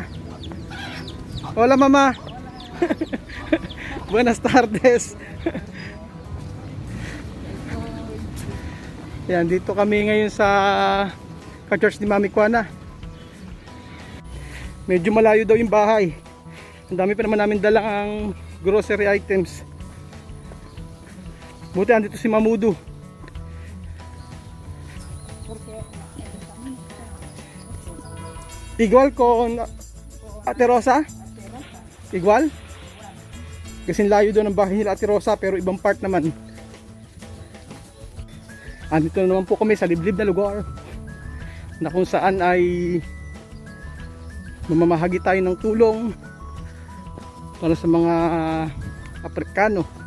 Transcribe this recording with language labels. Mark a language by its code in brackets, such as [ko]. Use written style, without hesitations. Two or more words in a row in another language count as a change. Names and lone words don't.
[es] Hola mama. Buenas tardes. [tl] Ayan, dito kami ngayon sa ka-church ni Mami Kuana. Medyo malayo daw yung bahay. Ang dami pa naman namin dalang [en] grocery items. [tl] Buti andito si Mamudu. [es] Igual con Ate Rosa? Igual? [tl] Kasi layo doon ang bahay nila Ate Rosa pero ibang part naman. Andito na naman po kami sa liblib na lugar na kung saan ay mamamahagi tayo ng tulong para sa mga Afrikano.